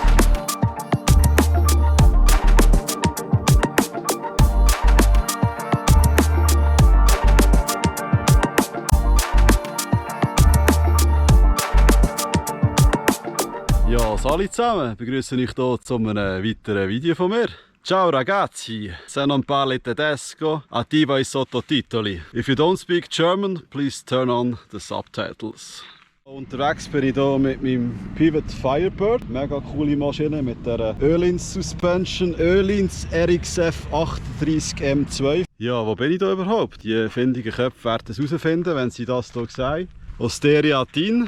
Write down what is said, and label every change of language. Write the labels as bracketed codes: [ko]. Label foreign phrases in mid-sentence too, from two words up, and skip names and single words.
[de] Ja, salut zusammen, begrüße euch hier zu einem weiteren Video von mir. [it] Ciao ragazzi, se non parli tedesco, attiva i sottotitoli. [en] If you don't speak German, please turn on the subtitles. [de] Unterwegs bin ich hier mit meinem Pivot Firebird. Mega coole Maschine mit der Öhlins Suspension, Öhlins RXF 38 M2. Ja, wo bin ich da überhaupt? Die findigen Köpfe werden es herausfinden, wenn sie das hier sehen. Osteria Tin.